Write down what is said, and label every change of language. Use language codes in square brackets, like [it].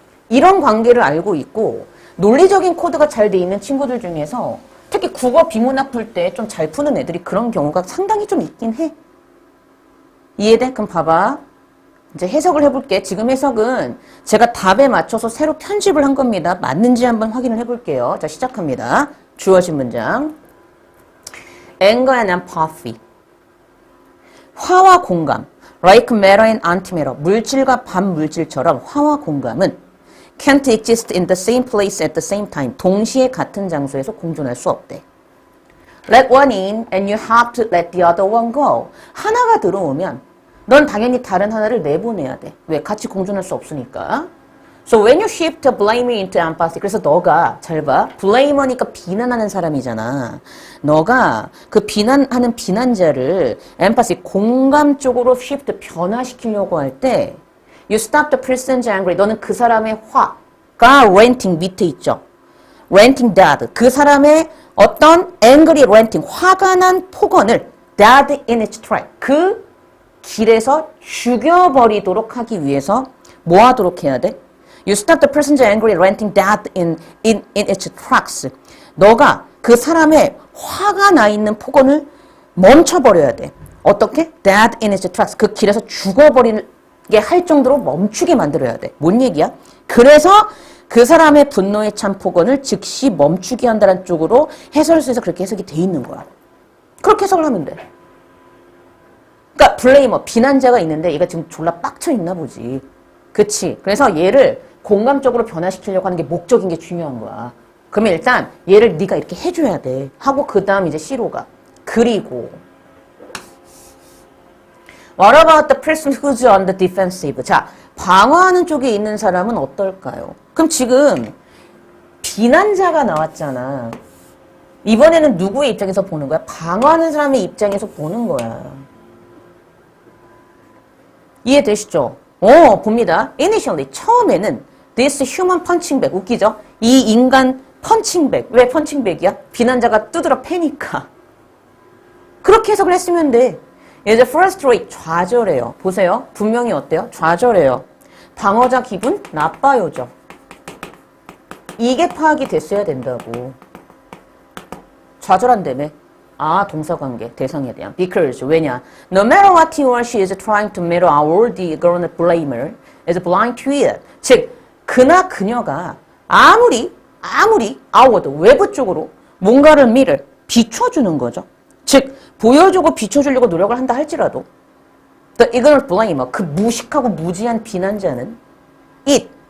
[ko] 이런 관계를 알고 있고 논리적인 코드가 잘 돼 있는 친구들 중에서 특히 국어 비문학 풀 때 좀 잘 푸는 애들이 그런 경우가 상당히 좀 있긴 해. 이해돼? 그럼 봐봐. 이제 해석을 해볼게. 지금 해석은 제가 답에 맞춰서 새로 편집을 한 겁니다. 맞는지 한번 확인을 해볼게요. 자, 시작합니다. 주어진 문장. [en] Anger and empathy. [ko] 화와 공감. [en] Like matter and antimatter, [ko] 물질과 반물질처럼 화와 공감은 [en] can't exist in the same place at the same time. [ko] 동시에 같은 장소에서 공존할 수 없대. [en] Let one in and you have to let the other one go. [ko] 하나가 들어오면 넌 당연히 다른 하나를 내보내야 돼. 왜? 같이 공존할 수 없으니까. [en] So when you shift blame into empathy, [ko] 그래서 너가 잘 봐. blamer니까 비난하는 사람이잖아. 너가 그 비난하는 비난자를 empathy, 공감 쪽으로 shift, 변화시키려고 할 때 [en] you stop the person's anger. [ko] 너는 그 사람의 화가 ranting 밑에 있죠. ranting dead. 그 사람의 어떤 [en] angry ranting, [ko] 화가 난 폭언을 [en] dead in its track. [ko] 그 길에서 죽여버리도록 하기 위해서 뭐 하도록 해야 돼? [en] You stop the person's angry ranting dead in its tracks. [ko] 너가 그 사람의 화가 나 있는 폭언을 멈춰버려야 돼. [en] 어떻게? Dead in its tracks. [ko] 그 길에서 죽어버리게 할 정도로 멈추게 만들어야 돼. 뭔 얘기야? 그래서 그 사람의 분노에 찬 폭언을 즉시 멈추게 한다는 쪽으로 해설서에서 그렇게 해석이 돼 있는 거야. 그렇게 해석을 하면 돼. 그러니까 블레이머, 비난자가 있는데 얘가 지금 졸라 빡쳐 있나 보지. 그치? 그래서 얘를 공감적으로 변화시키려고 하는 게 목적인 게 중요한 거야. 그러면 일단 얘를 네가 이렇게 해줘야 돼. 하고 그 다음 이제 C로 가. [en] 그리고 What about the person who's on the defensive? [ko] 자, 방어하는 쪽에 있는 사람은 어떨까요? 그럼 지금 비난자가 나왔잖아. 이번에는 누구의 입장에서 보는 거야? 방어하는 사람의 입장에서 보는 거야. 이해되시죠? 봅니다. [en] Initially, 처음에는 this human punching bag, 웃기죠? [ko] 이 인간 펀칭백. 왜 펀칭백이야? 비난자가 두드러 패니까. 그렇게 해석을 했으면 돼. 이제 frustrate, 좌절해요. 보세요. 분명히 어때요? 좌절해요. 방어자 기분 나빠요죠. 이게 파악이 됐어야 된다고. 좌절한다며. 아, 동사관계, 대상에 대한. Because, 왜냐? [en] No matter what he or she is trying to mirror our the grown blamer is blind to it. [ko] 즉, 그나 그녀가 아무리 outward, 외부 쪽으로 뭔가를 mirror, 비춰주는 거죠. 즉, 보여주고 비춰주려고 노력을 한다 할지라도 [en] the ignorant blamer, [ko] 그 무식하고 무지한 비난자는 it.